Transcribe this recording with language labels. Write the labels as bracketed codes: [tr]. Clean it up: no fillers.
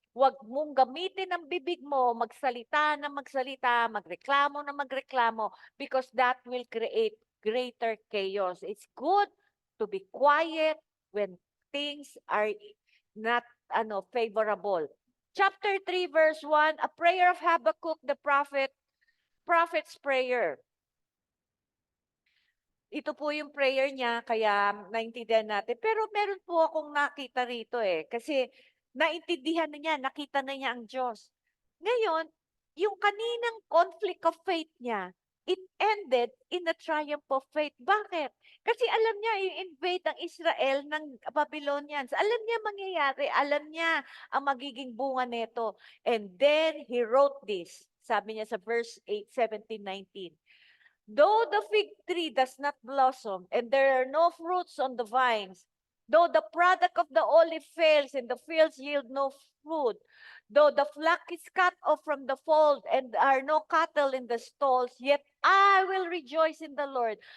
[tl] Huwag mong gamitin ang bibig mo, magsalita na magsalita, magreklamo na magreklamo, [en] because that will create greater chaos. It's good to be quiet when things are not favorable. Chapter 3, verse 1, a prayer of Habakkuk the prophet's prayer. [tl] Ito po yung prayer niya, kaya naintindihan natin. Pero meron po akong nakita rito kasi naintindihan na niya, nakita na niya ang Diyos. Ngayon, yung kaninang [en] conflict of faith niya, it ended in a triumph of faith. [tl] Bakit? Kasi alam niya, i-invade ang Israel ng Babylonians. Alam niya mangyayari, alam niya ang magiging bunga nito. [en] And then, he wrote this. [tl] Sabi niya sa verse [en] 8, 17, 19. Though the fig tree does not blossom and there are no fruits on the vines, Though the product of the olive fails and the fields yield no food, though the flock is cut off from the fold and there are no cattle in the stalls, yet I will rejoice in the Lord.